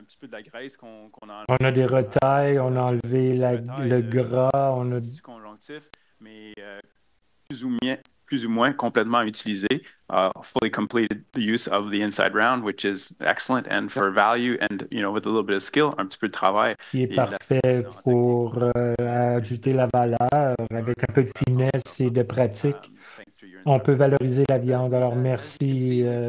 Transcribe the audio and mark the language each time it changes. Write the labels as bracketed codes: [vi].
[fr] un petit peu de la graisse qu'on a On a des retailles, on a enlevé le gras, on a... du conjonctif, mais plus ou moins complètement utilisé. [en] Fully completed the use of the inside round, which is excellent, and for value and, with a little bit of skill, [fr] un petit peu de travail. Qui est parfait pour ajouter la valeur avec un peu de finesse et de pratique. On peut valoriser la viande. Alors, merci.